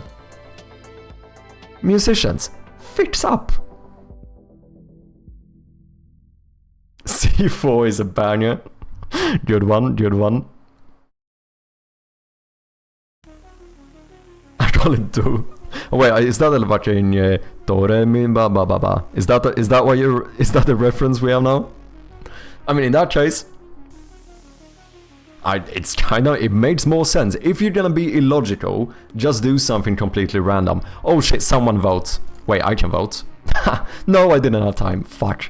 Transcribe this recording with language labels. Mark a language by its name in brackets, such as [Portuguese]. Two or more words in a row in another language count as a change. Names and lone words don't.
[English] Musicians, fix up! C4 is a banger. Good one, good one. I call it do. Oh wait, is that a fucking do re mi ba ba ba ba? Is that the reference we have now? I mean, in that case, it's kinda, it makes more sense. If you're gonna be illogical, just do something completely random. Oh shit, someone votes. Wait, I can vote. No, I didn't have time. Fuck.